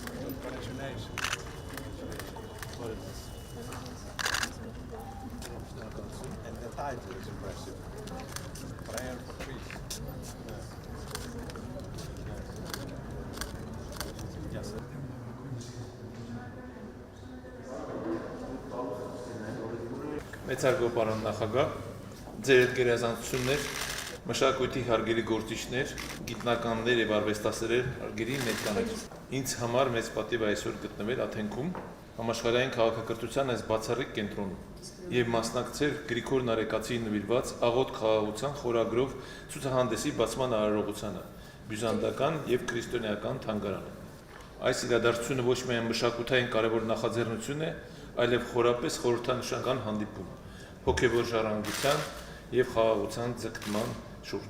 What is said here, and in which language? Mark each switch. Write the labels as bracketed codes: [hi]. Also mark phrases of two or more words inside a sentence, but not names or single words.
[en] What is your name? What is this? And the title is impressive. Prayer for peace. Yes, sir. [hy] Մեծարգո պարոն նախագահ, ձեր այդ գերազանցություններ, մշակույթի հարգելի գործիչներ, գիտնականներ եւ արվեստասերեր հարգելի ներկաներ։ Ինձ համար մեծ պատիվ այսօր գտնվել Աթենքում, համաշխարհային քաղաքակրթության այս բացառիկ կենտրոնում եւ մասնակցել Գրիգոր Նարեկացիի նվիրված աղոտ խաղաղության խորագրով ցուցահանդեսի բացման արարողությանը, բյուզանդական եւ քրիստոնեական թանգարանը։ Այս իրադարձությունը ոչ միայն մշակութային կարևոր նախաձեռնություն է, այլև խորապես խորհրդանշական հանդիպում, հոգևոր ժառանգության եւ խաղաղության ձգտման շուրջ։